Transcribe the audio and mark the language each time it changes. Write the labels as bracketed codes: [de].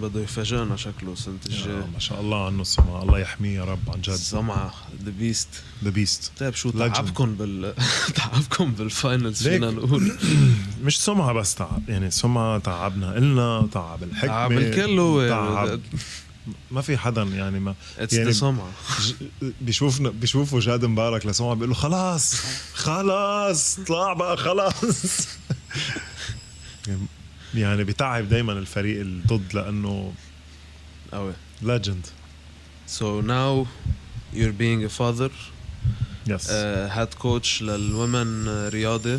[ar] بده يفاجئنا شكله السنة الجاية. ما شاء الله عنه السمعة، الله يحميه يا رب. عن جد السمعة [en] the beast. [ar] طيب شو تعبكم بالفاينلز فينا نقول؟ مش سمعة بس تعب، يعني سمعة تعبنا قلنا، تعب الحكمة، تعب الكل هو تعب. ما في حدا يعني ما يعني سمعة بيشوفوا جاد مبارك لسمعة بيقولوا خلاص طلع بقى خلاص. يعني بتعب دايما الفريق الضد لأنه legend. [en] So now you're being a father. Yes. head coach للwomen رياضي.